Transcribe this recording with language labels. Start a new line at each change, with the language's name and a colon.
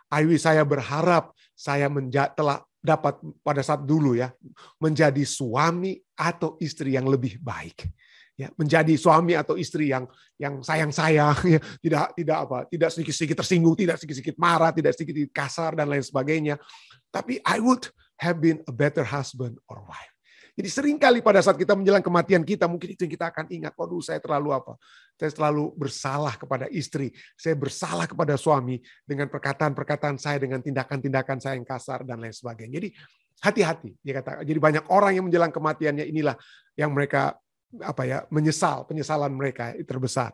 English: I wish,
Indonesian: saya berharap saya telah dapat pada saat dulu ya menjadi suami atau istri yang lebih baik. Ya, menjadi suami atau istri yang sayang-sayang, ya, tidak sedikit-sedikit tersinggung, tidak sedikit-sedikit marah, tidak sedikit kasar dan lain sebagainya. Tapi
English: I would have been a better husband or wife.
Indonesian: Jadi seringkali pada saat kita menjelang kematian kita, mungkin itu yang kita akan ingat. Waduh, saya terlalu bersalah kepada istri. Saya bersalah kepada suami dengan perkataan-perkataan saya, dengan tindakan-tindakan saya yang kasar dan lain sebagainya. Jadi hati-hati. Jadi banyak orang yang menjelang kematiannya inilah yang mereka menyesal, penyesalan mereka terbesar.